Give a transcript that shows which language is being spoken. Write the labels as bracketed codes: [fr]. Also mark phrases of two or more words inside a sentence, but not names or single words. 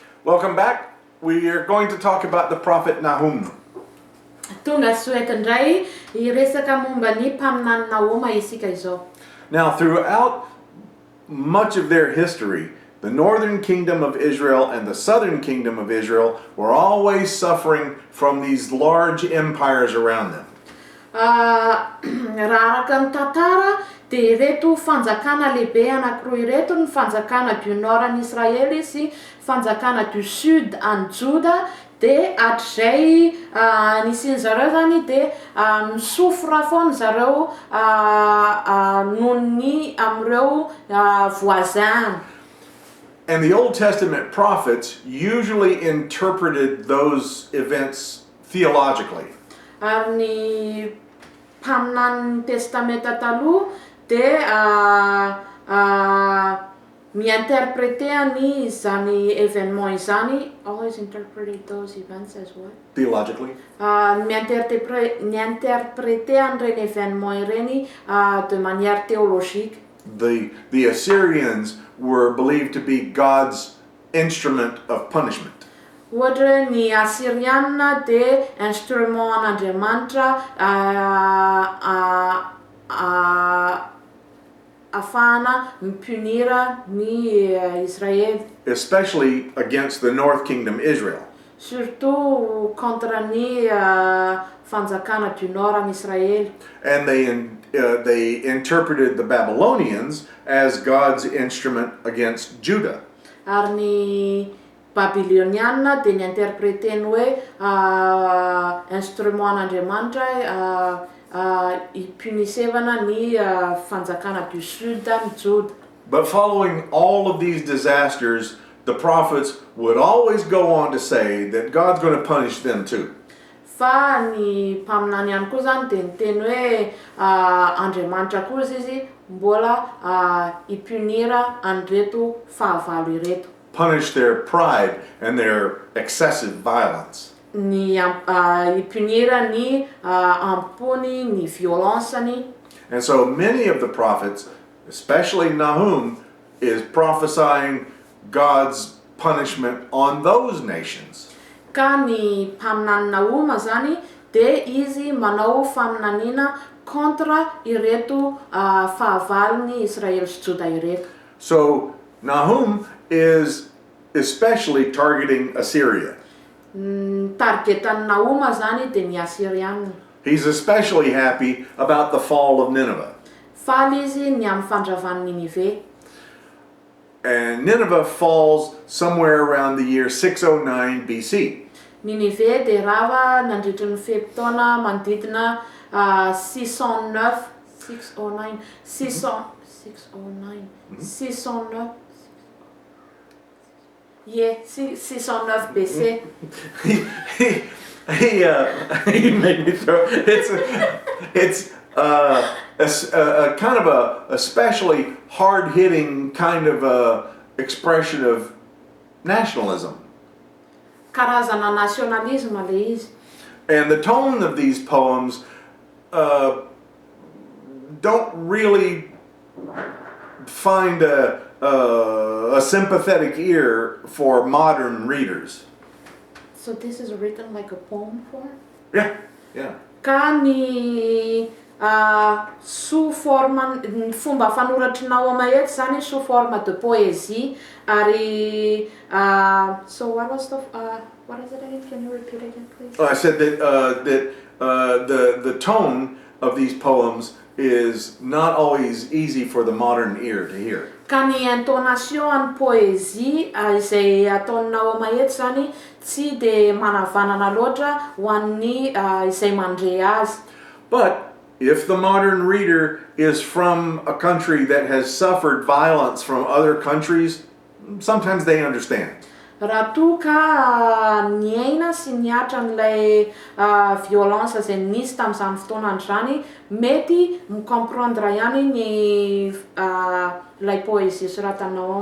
[en] Welcome back. We are going to talk about the prophet Nahum. [mg] Tonga soeto indray iresaka momba ny mpaminany Nahoma isika izao. [en] Now, throughout much of their history, the northern kingdom of Israel and the southern kingdom of Israel were always suffering from these large empires around them. [mg] Raha araka ny tantara dia ireto fanjakana lehibe anankiroa ireto ny fanjakana [fr] du nord [mg] any Israely sy fanjakana [fr] du sud [mg] any Joda, dia hatrizay nisian'zareo zany dia misofra foana zareo nohon'ny amreo voisin. [en] And the Old Testament prophets usually interpreted those events theologically. [mg] Ary ny mpaminany testamenta taloha dia mi-interpréter ny zany événement izany. [en] Always interpret those events as well. Theologically? [mg] Mi-interpréter an'ireny événement ireny [fr] de manière théologique. [en] The Assyrians were believed to be God's instrument of punishment. [mg] Ohatra ny Assyrianina dia instrument an'Andriamanitra afahana mipunira ny Israely. [en] Especially against the North Kingdom Israel. [fr] Surtout contre [mg] ny fanjakana [fr] du nord en [mg] Israel. [en] And they interpreted the Babylonians as God's instrument against Judah. [mg] Ary ny Babiloniana dia ni-interpréteny hoe instrument an'Andriamanitra ipunisevana ny fanjakana [fr] du sud [mg] ny Juda. [en] But following all of these disasters, the prophets would always go on to say that God's going to punish them too. [mg] Fa ny mpaminany ihany koa zany dia niteny hoe Andriamanitra kosa izy mbola ipunira an'ireto fahavalo ireto. [en] Punish their pride and their excessive violence. [mg] Ny ipunira ny ampony, ny violence-ny. [en] And so many of the prophets, especially Nahum, is prophesying God's punishment on those nations. [mg] Ka ny mpaminany Nahoma zany dia izy manao faminaniana contre ireto fahavalon'ny Israel sy Juda ireto. [en] So Nahum is especially targeting Assyria. [mg] Targetan'ny Nahoma zany dia ny Assyrianina. [en] He's especially happy about the fall of Nineveh. [mg] Faly izy ny amin'ny fandravan'ny Ninive. [en] And Nineveh falls somewhere around the year 609 BC. [mg] Ninive dia rava nandritra ny fepitaona manodidina 609. [en] Yeah, 609 BC. He made me throw. It's a kind of a especially hard-hitting kind of expression of nationalism. Karazana nationalisme le izy. And the tone of these poems don't really find a sympathetic ear for modern readers. So this is written like a poem for? Yeah. [mg] Ka ny [fr] sous forme [mg] fomba fanoratry Nahoma eto zany [fr] sous forme de poésie [mg] ary [en] so what is it again? Can you repeat again, please? I said that the tone of these poems is not always easy for the modern ear to hear. [mg] Ka ny intonation any poésie izay ataon'ny Nahoma eto zany tsy dia manavanana loatra ho an'ny izay mandre azy. [en] But if the modern reader is from a country that has suffered violence from other countries, sometimes they understand. [mg] Raha toa ka niaina sy niatra n'ilay violence izay nisy tamin'izany fotoana androzany, mety micomprendre ihany ny ilay poésie soratanao.